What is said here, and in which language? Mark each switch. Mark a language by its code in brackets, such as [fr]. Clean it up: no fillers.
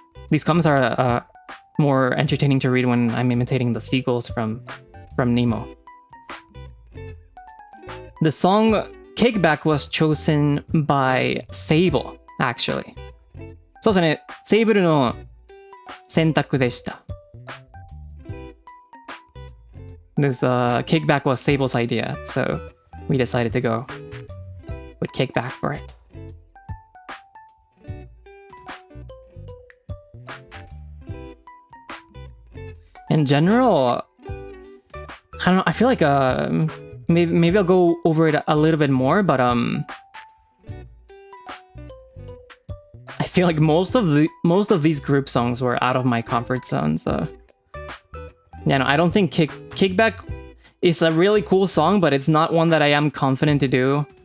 [en] these comments are more entertaining to read when I'm imitating the seagulls from Nemo. The song Kickback was chosen by Sable, actually. [ja] そうですね、セーブルの選択でした。 [en] This kickback was Sable's idea, so we decided to go with kickback for it. In general, I don't know, I feel like maybe I'll go over it a little bit more, but I feel like most of these group songs were out of my comfort zone, so yeah, no, I don't think Kickback is a really cool song, but it's not one that I am confident to do.